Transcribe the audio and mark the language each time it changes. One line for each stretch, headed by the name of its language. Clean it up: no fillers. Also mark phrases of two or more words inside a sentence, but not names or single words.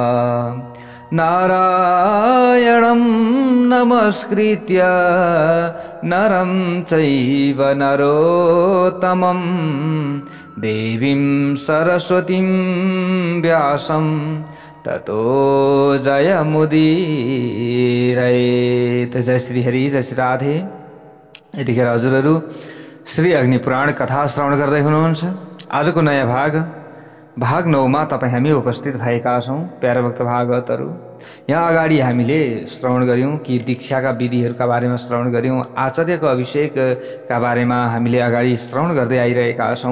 Sanskrit: नारायणं नमस्कृत्य नरं चैव नरोत्तमं देवीं सरस्वतीं व्यासं ततो जयमुदीरयेत्। जय श्री हरि, जय श्री राधे।
Nepali: यतिखेर हजुरहरू श्री अग्नि पुराण कथा श्रवण गर्दै हुनुहुन्छ। आजको नयाँ भाग 9 मा तपाईँ हामी उपस्थित भएका छौँ। प्यारा भक्त भागवतहरू, यहाँ अगाडि हामीले श्रवण गऱ्यौँ कि दीक्षाका विधिहरूका बारेमा श्रवण गऱ्यौँ, आचार्यको अभिषेकका बारेमा हामीले अगाडि श्रवण गर्दै आइरहेका छौँ।